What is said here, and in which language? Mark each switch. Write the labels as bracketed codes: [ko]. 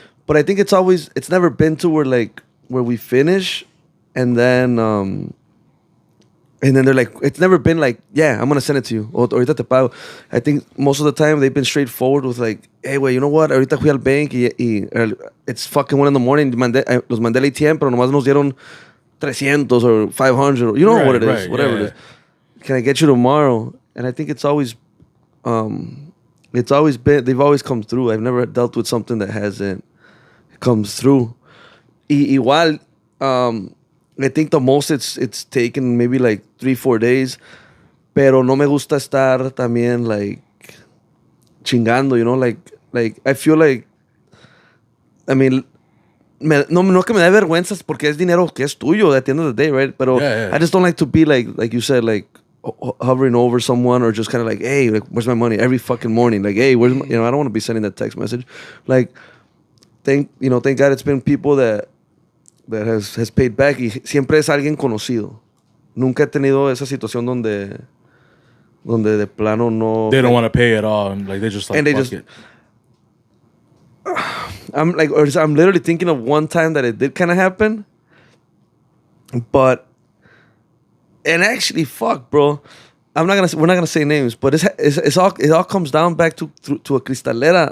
[en] But I think it's never been to where we finish and then they're like, it's never been like, yeah, I'm going to send it to you. Or [es] ahorita te pago. [en] I think most of the time they've been straightforward with like, hey, wait, you know what? [es] Ahorita fui al [en] bank y it's fucking 1 a.m. [es] Los mandé al ATM, pero nomás nos dieron 300 or 500. [en] Or, you know what it is, whatever it is. Can I get you tomorrow? And I think it's always been, they've always come through. I've never dealt with something that hasn't comes through. Igual, I think the most it's taken maybe like 3-4 days. [es] Pero no me gusta estar también like chingando, [en] you know, like I feel like, I mean, [es] no que me da vergüenza porque es dinero que es tuyo [en] at the end of the day, right? Pero I just don't like to be like you said, like hovering over someone or just kind of like, hey, like, where's my money every fucking morning? Like, hey, where's my, you know, I don't want to be sending that text message. Like, thank God it's been people that has paid back [es] y siempre es alguien conocido. Nunca he tenido esa situación donde de plano no. [en] They don't want to pay at all, and like they just like, and they fuck just. it. I'm literally thinking of one time that it did kind of happen, but. And actually, fuck, bro. We're not gonna say names, but it all comes down back to a cristalera.